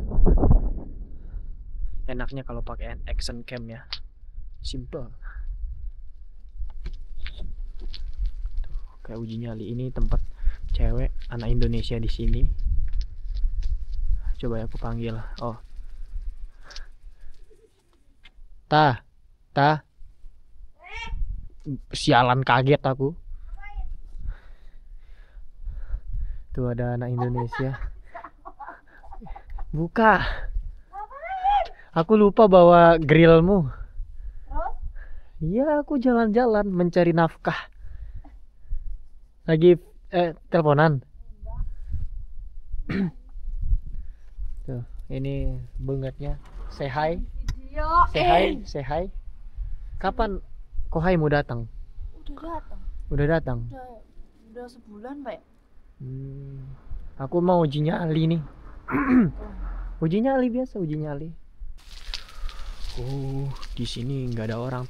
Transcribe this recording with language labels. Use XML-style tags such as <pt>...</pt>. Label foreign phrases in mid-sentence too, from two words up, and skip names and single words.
<id>Enaknya kalau pakai</id> <en>action cam</en> <id>ya. Simple. Tuh, kayak uji nyali. Ini tempat cewek anak Indonesia di sini. Coba ya aku panggil. Oh. Ta. Ta. Sialan, kaget aku. Tuh ada anak Indonesia. Buka. Aku lupa bawa grillmu. Iya, aku jalan-jalan mencari nafkah. Lagi teleponan. Tuh, ini bengetnya.</id> <en>Say hi. Say hi, say hi.</en> <id>Kapan Kohai mau datang? Udah datang. Udah datang. Udah sebulan, Pak. Aku mau uji nyali nih. Uji nyali biasa, uji nyali. Di sini nggak ada orang.</id>